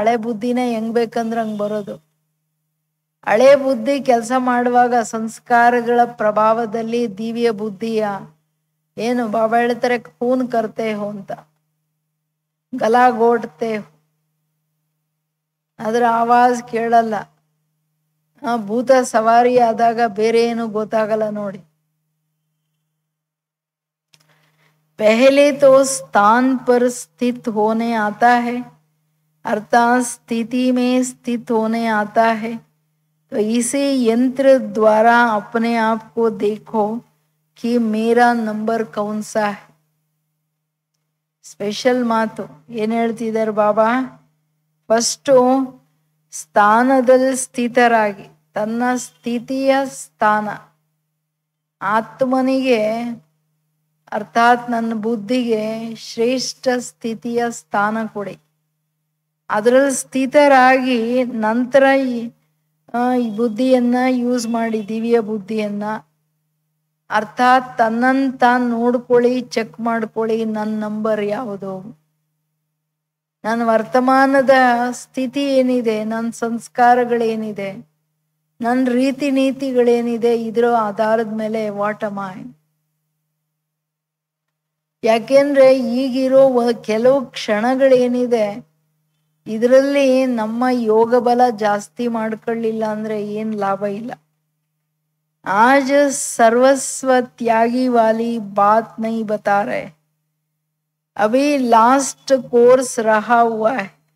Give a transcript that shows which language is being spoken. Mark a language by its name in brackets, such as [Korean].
[Kannada] ಹಳೆ ಬುದ್ಧಿನ ಹೆಂಗ್ ಬೇಕಂದ್ರೆ ಹಂಗ್ ಬರೋದು. ಹಳೆ ಬುದ್ಧಿ ಕೆಲಸ ಮಾಡುವಾಗ ಸಂಸ್ಕಾರಗಳ ಪ್ರಭಾವದಲ್ಲಿ ದಿವ್ಯ ಬುದ್ಧಿಯ ಏನು ಬಾಬಾ ಹೇಳ್ತಾರೆ, [Hindi] ಖೂನ್ ಕರ್ತೆ ಹೋ [Kannada] ಅಂತ, [Hindi] ಗಲಾ ಗೋಡ್ತೆ ಹೋ, [Kannada] ಅದರ ಆವಾಜ್ ಕೇಳಲ್ಲ. ಭೂತ ಸವಾರಿ ಆದಾಗ ಬೇರೆ ಏನು ಗೊತ್ತಾಗಲ್ಲ ನೋಡಿ. [Hindi] पहले तो स्थान पर स्थित होने आता है, अर्थात स्थिति में स्थित होने आता है. तो इसी यंत्र द्वारा अपने आप को देखो कि मेरा नंबर कौन सा है. [Kannada] ಸ್ಪೆಷಲ್ ಮಾತು ಏನ್ ಹೇಳ್ತಿದ್ದಾರೆ ಬಾಬಾ? ಫಸ್ಟು ಸ್ಥಾನದಲ್ಲಿ ಸ್ಥಿತರಾಗಿ, ತನ್ನ ಸ್ಥಿತಿಯ ಸ್ಥಾನ ಆತ್ಮನಿಗೆ ಅರ್ಥಾತ್ ನನ್ನ ಬುದ್ಧಿಗೆ ಶ್ರೇಷ್ಠ ಸ್ಥಿತಿಯ ಸ್ಥಾನ ಕೊಡಿ. ಅದರಲ್ಲಿ ಸ್ಥಿತರಾಗಿ ನಂತರ ಈ ಬುದ್ಧಿಯನ್ನ ಯೂಸ್ ಮಾಡಿ, ದಿವ್ಯ ಬುದ್ಧಿಯನ್ನ, ಅರ್ಥಾತ್ ತನ್ನನ್ನು ತಾನು ನೋಡ್ಕೊಳ್ಳಿ, ಚೆಕ್ ಮಾಡ್ಕೊಳ್ಳಿ. ನನ್ನ ನಂಬರ್ ಯಾವುದು, ನನ್ನ ವರ್ತಮಾನದ ಸ್ಥಿತಿ ಏನಿದೆ, ನನ್ನ ಸಂಸ್ಕಾರಗಳೇನಿದೆ, ನನ್ನ ರೀತಿ ನೀತಿಗಳೇನಿದೆ, ಇದರ ಆಧಾರದ ಮೇಲೆ [English] What am I. [Kannada] ಯಾಕೆಂದ್ರೆ ಈಗಿರೋ ಕೆಲವು ಕ್ಷಣಗಳೇನಿದೆ ಇದರಲ್ಲಿ ನಮ್ಮ ಯೋಗ ಬಲ ಜಾಸ್ತಿ ಮಾಡ್ಕೊಳ್ಳಿಲ್ಲ ಅಂದ್ರೆ ಏನ್ ಲಾಭ ಇಲ್ಲ. [Hindi] आज सर्वस्व त्यागी वाली बात नहीं बता रहे, अभी लास्ट कोर्स रहा हुआ है.